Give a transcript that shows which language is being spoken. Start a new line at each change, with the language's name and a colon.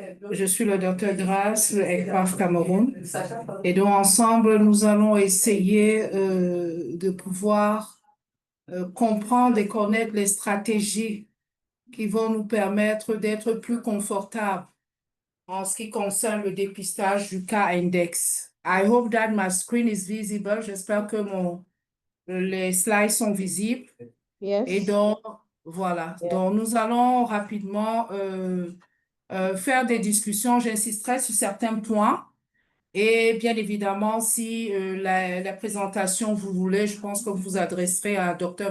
French: Je suis le docteur Grace, le ECPAF Cameroun. Et donc, ensemble, nous allons essayer de pouvoir comprendre et connaître les stratégies qui vont nous permettre d'être plus confortables en ce qui concerne le dépistage du cas index.
English: I hope that my screen is visible.
French: J'espère que les slides sont visibles.
English: Yes.
French: Et donc, voilà. Yeah. Donc, nous allons rapidement faire des discussions. J'insisterai sur certains points. Et bien évidemment, si la présentation, vous voulez, je pense que vous vous adresserez à Dr.